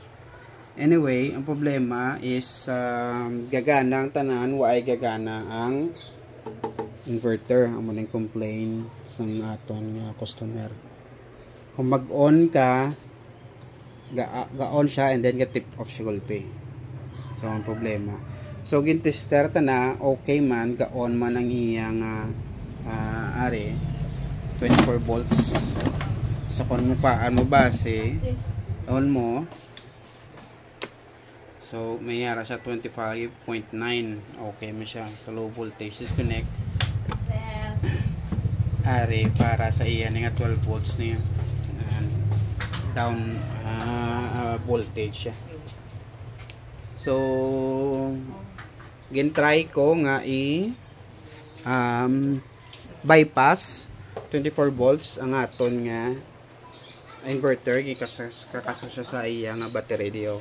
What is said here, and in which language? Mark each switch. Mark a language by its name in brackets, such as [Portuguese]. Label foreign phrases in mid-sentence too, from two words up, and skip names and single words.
[Hiligaynon] Anyway, ang problema is gagana ang tanan, waay gagana ang inverter. Amo ning complain sang aton nga customer. Kung mag-on ka, ga-on siya and then ga-tip off siya gulpi. So ang problema. So gin-tester ta na, okay man, ga-on man ang iyang 24 volts. So kung mo paan mo base, on mo. So may yara siya 25.9. Okay mo siya sa [English] low voltage. [Hiligaynon] Disconnect. Para sa iyan nga 12 volts niya. [English] Down voltage [Hiligaynon] siya. So gin-try ko nga bypass 24 volts ang aton nga inverter, kakaso siya sa iya nga battery diyo.